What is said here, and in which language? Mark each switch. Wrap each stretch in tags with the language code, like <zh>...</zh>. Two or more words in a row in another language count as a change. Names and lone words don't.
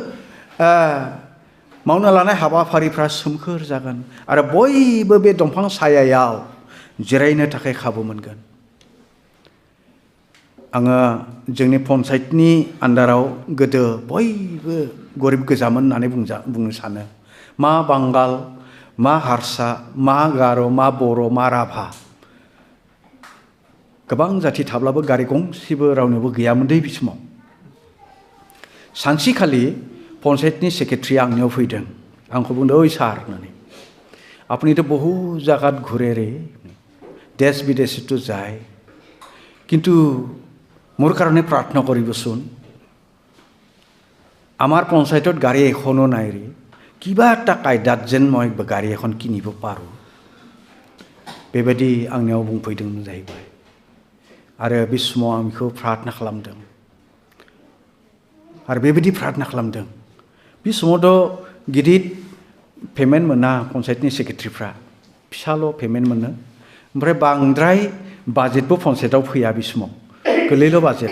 <brx>मावनो लानाय हाबाफारिफ्रा सोमखोर जागोन आरो बयबो बे दंफां सायायाव जिरायनो थाखाय खाबु मोनगोन आङो जोंनि पन्सायतनि आन्दाराव गोदो बयबो गरिब गोजामोन होननानै बुंनो सानो मा बांगाल मा हारसा मा गार' मा बर' मा राभा गोबां जाथि थाब्लाबो गारि गंसेबो रावनोबो गैयामोन दै बे समाव सानसेखालि पन्सायतनि सेक्रेटारिया आंनियाव फैदों आंखौ बुंदों ओइ सार होननानै</brx> <as>আপনি তো বহু জায়গাত ঘুরে রে দেশ বিদেশে তো যায় কিন্তু মোৰ কাৰণে প্ৰাৰ্থনা কৰিবচোন আমাৰ পঞ্চায়তত গাড়ী এখনো নাই ৰে কিবা এটা কায়দাত যেন মই গাড়ী এখন কিনিব পাৰোঁ</as> <brx>बेबायदि आंनियाव बुंफैदोंमोन जाहैबाय आरो बे समाव आं बेखौ प्रार्थना खालामदों आरो बेबायदि प्रार्थना खालामदों बे समावथ' गिदिर पेमेन्ट मोना पन्सायतनि सेक्रेटारिफ्रा फिसाल' पेमेन्ट मोनो ओमफ्राय बांद्राय बाजेटबो पन्सायताव फैया बे समाव गोरलैल' बाजेट</brx>